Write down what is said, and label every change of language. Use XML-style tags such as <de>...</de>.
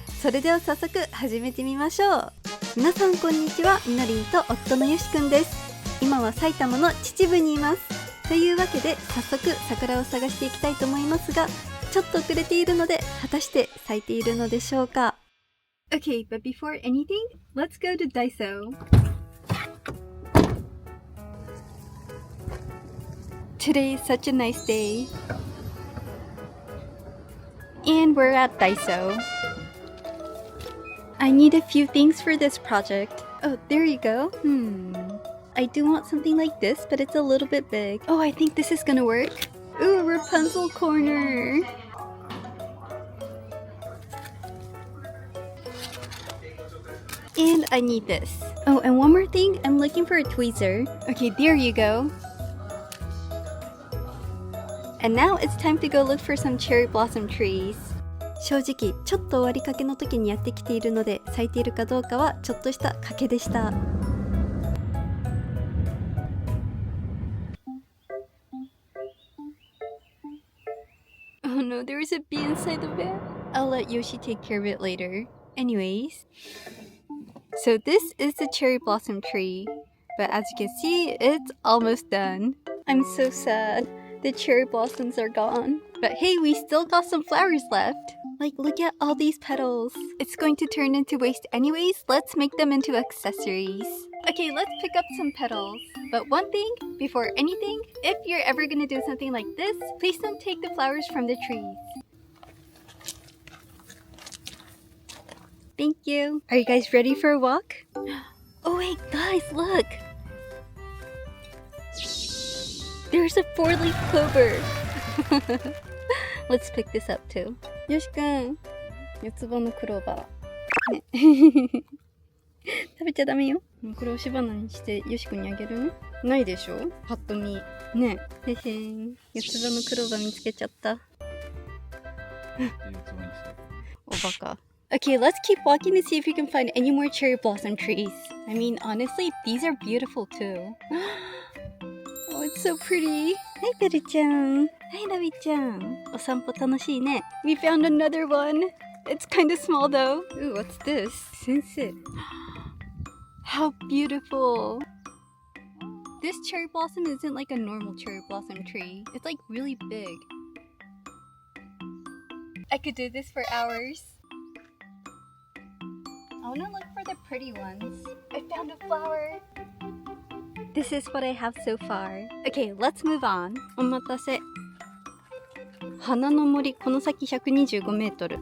<ja>それでは早速始めてみましょう。皆さんこんにちは、みのりんと夫のよしくんです。今は埼玉の秩父にいます。というわけで早速桜を探していきたいと思いますが、ちょっと遅れているので果たして咲いているのでしょうか。</ja> <en>Okay, but before anything, let's go to Daiso. Today is such a nice day. And we're at Daiso.I need a few things for this project. Oh, there you go. I do want something like this, but it's a little bit big. Oh, I think this is gonna work. Ooh, Rapunzel corner. And I need this. Oh, and one more thing. I'm looking for a tweezer. Okay, there you go. And now it's time to go look for some cherry blossom trees.</en> <ja>正直ちょっと終わりかけの時にやってきているので、咲いているかどうかはちょっとした賭けでした。</ja> <en>Oh no, there is a bee inside the van. I'll let Yoshi take care of it later. Anyways, so this is the cherry blossom tree, but as you can see, it's almost done. I'm so sad. The cherry blossoms are gone. But hey, we still got some flowers left.Like, look at all these petals. It's going to turn into waste anyways. Let's make them into accessories. Okay, let's pick up some petals. But one thing, before anything, if you're ever gonna do something like this, please don't take the flowers from the trees. Thank you. Are you guys ready for a walk? Oh wait, guys, look. There's a 4-leaf clover.Let's pick this up too.</en> <ja>よしくん、四つ葉のクローバー。ね。食べちゃダメよ。これ押し花にしてよしくんにあげるね。ないでしょ？パッと見。ね。へへん。四つ葉のクローバー見つけちゃった。おバカ。</ja> <en>Okay, let's keep walking to see if we can find any more cherry blossom trees. I mean, honestly, these are beautiful too.Oh, it's so pretty.</en> <ja>Hi, ベルちゃん。はい、ラビちゃん。お散歩楽しいね。</ja> <en>We found another one. It's kind of small though. Ooh, what's this? 先生。How beautiful. This cherry blossom isn't like a normal cherry blossom tree. It's like really big. I could do this for hours. I want to look for the pretty ones. I found a flower.This is what I have so far. Okay, let's move on.</en> <ja>お待たせ。花の森、この先125メートル。</ja>